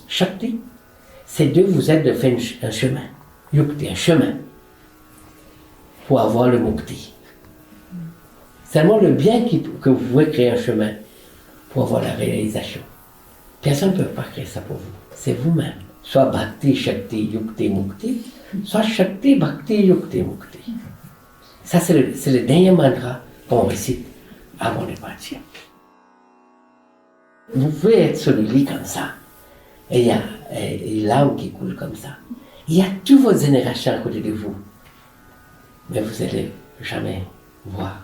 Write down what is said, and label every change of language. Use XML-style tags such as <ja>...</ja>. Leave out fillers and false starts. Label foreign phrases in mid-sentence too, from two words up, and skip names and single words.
<fr>Shakti, ces deux vous aident de faire un chemin. Yukti, un chemin. Pour avoir le Mukti. Seulement le bien que vous pouvez créer un chemin pour avoir la réalisation. Personne ne peut pas créer ça pour vous. C'est vous-même. Soit</fr> <sa>भक्ति शक्ति युक्ति मुक्ति,</sa> <fr>soit</fr> <sa>शक्ति भक्ति युक्ति मुक्ति.</sa> <fr>Ça, c'est le dernier mantra qu'on récite avant de partir. Vous pouvez être sur le lit comme ça, et il y a une larme qui coule comme ça. Il y a toutes vos générations à côté de vous, mais vous n'allez jamais voir.</fr>